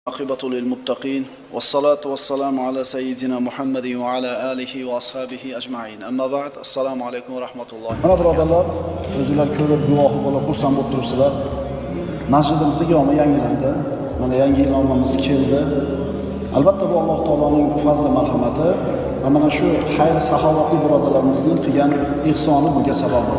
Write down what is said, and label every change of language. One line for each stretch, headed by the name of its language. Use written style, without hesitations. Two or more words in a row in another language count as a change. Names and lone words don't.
Arabic: عاقبة للمتقين والصلاة والسلام على سيدنا محمد وعلى آله وأصحابه أجمعين أما بعد السلام عليكم ورحمة الله.
Uzbek: Mana birodarlar, o'zingizlar ko'rib guvohi bo'lib xursand bo'lib turibsizlar. Masjidimizga yo'mi yangilandi. Mana yangi inomamiz keldi. Albatta bu Alloh taoloning fazli marhamati va mana shu xayr saxovatli birodarlarimizning qilgan ihsoni bunga sabab bo'ldi.